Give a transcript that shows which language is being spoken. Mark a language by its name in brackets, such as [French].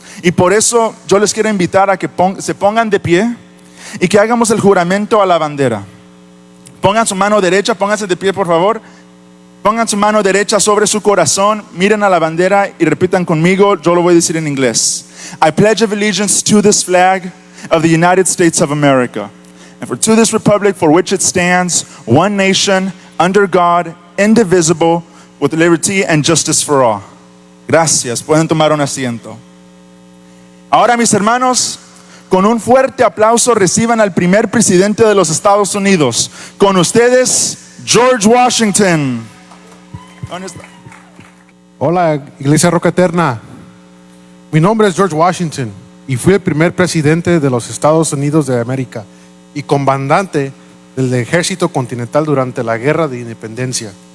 [Spanish] Y por eso yo les quiero invitar a que se pongan de pie y que hagamos el juramento a la bandera. Pongan su mano derecha, pónganse de pie por favor. Pongan su mano derecha sobre su corazón, miren a la bandera y repitan conmigo. Yo lo voy a decir en inglés. [English] I pledge allegiance to this flag of the United States of America, and to this republic for which it stands, one nation, under God, indivisible, with liberty and justice for all. [Spanish] Gracias, pueden tomar un asiento. Ahora mis hermanos, con un fuerte aplauso reciban al primer presidente de los Estados Unidos. Con ustedes, George Washington. ¿Dónde está? Hola, Iglesia Roca Eterna. Mi nombre es George Washington y fui el primer presidente de los Estados Unidos de América y comandante del ejército continental durante la Guerra de Independencia.